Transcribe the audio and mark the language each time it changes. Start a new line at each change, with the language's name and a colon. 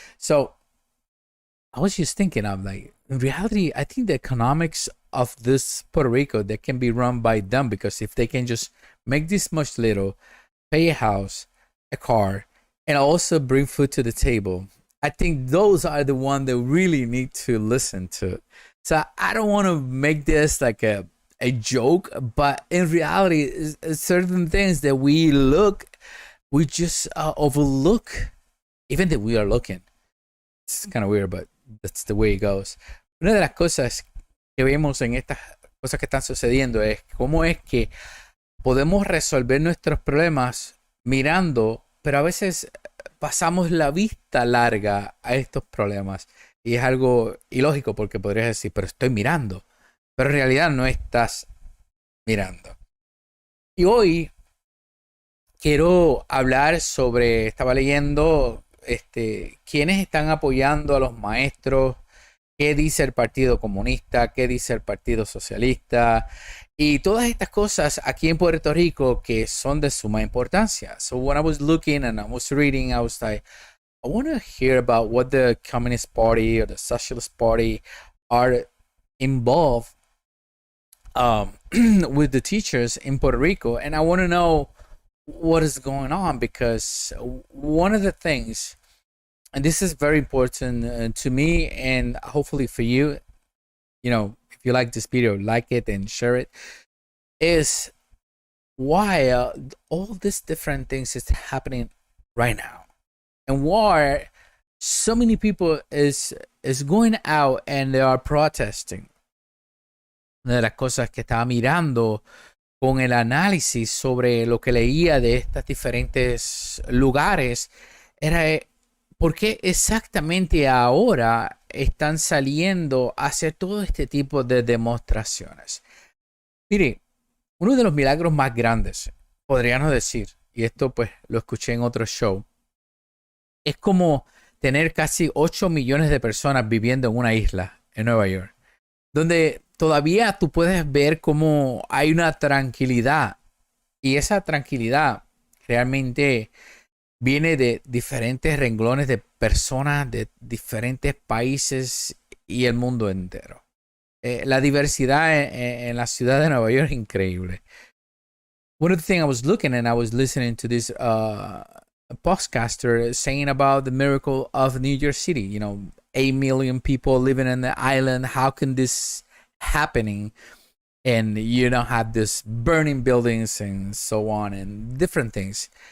English: So I was just thinking, I'm like, in reality, I think the economics of this Puerto Rico, that can be run by them, because if they can just make this much little, pay a house, a car, and also bring food to the table, I think those are the ones that really need to listen to. So I don't want to make this like a joke, but in reality, certain things that we just overlook, even that we are looking. It's kind of weird, but that's the way it goes.
Spanish: Una de las cosas que vemos en estas cosas que están sucediendo es cómo es que podemos resolver nuestros problemas mirando, pero a veces pasamos la vista larga a estos problemas y es algo ilógico porque podrías decir, pero estoy mirando, pero en realidad no estás mirando. Y hoy quiero hablar sobre, estaba leyendo quiénes están apoyando a los maestros, qué dice el Partido Comunista, qué dice el Partido Socialista y todas estas cosas aquí en Puerto Rico que son de suma importancia.
English: So when I was looking and I was reading, I was like, I want to hear about what the Communist Party or the Socialist Party are involved with the teachers in Puerto Rico, and I want to know what is going on, because one of the things, and this is very important to me and hopefully for you, you know, if you like this video, like it and share it, is why all these different things is happening right now, and why so many people is going out and they are protesting.
Spanish: Una de las cosas que estaba mirando con el análisis sobre lo que leía de estos diferentes lugares era por qué exactamente ahora están saliendo a hacer todo este tipo de demostraciones. Mire, uno de los milagros más grandes, podríamos decir, y esto pues lo escuché en otro show, es como tener casi 8 millones de personas viviendo en una isla en Nueva York, donde todavía tú puedes ver cómo hay una tranquilidad, y esa tranquilidad realmente viene de diferentes renglones de personas de diferentes países y el mundo entero. La diversidad en la ciudad de Nueva York es increíble.
English: One of the things I was looking and I was listening to this podcaster saying about the miracle of New York City. 8 million people living in the island. How can this happening? And you don't have this burning buildings and so on and different things.